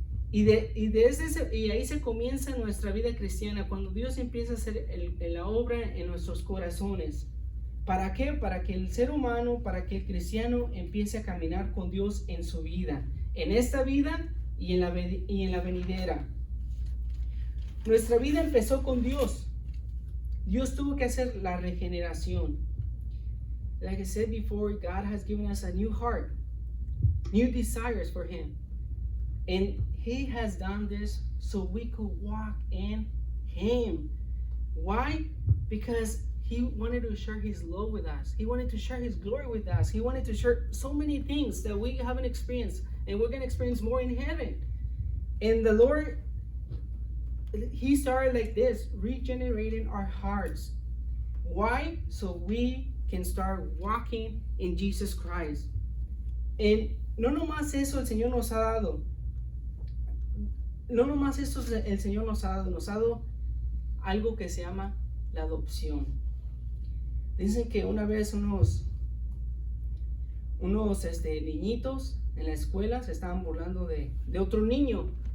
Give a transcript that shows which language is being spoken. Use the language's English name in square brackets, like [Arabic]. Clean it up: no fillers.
[Spanish] Y ahí se comienza nuestra vida cristiana, cuando Dios empieza a hacer la obra en nuestros corazones. ¿Para qué? Para que el ser humano, para que el cristiano empiece a caminar con Dios en su vida, en esta vida y en la venidera. Nuestra vida empezó con Dios. Dios tuvo que hacer la regeneración. [English] Like I said before, God has given us a new heart, new desires for Him. And He has done this so we could walk in Him. Why? Because He wanted to share His love with us. He wanted to share His glory with us. He wanted to share so many things that we haven't experienced, and we're going to experience more in heaven. And the Lord, He started like this, regenerating our hearts. Why? So we can start walking in Jesus Christ. [Spanish] And no nomás eso el Señor nos ha dado. No nomás esto el Señor nos ha dado algo que se llama la adopción. Dicen que una vez unos niñitos en la escuela se estaban burlando de otro niño.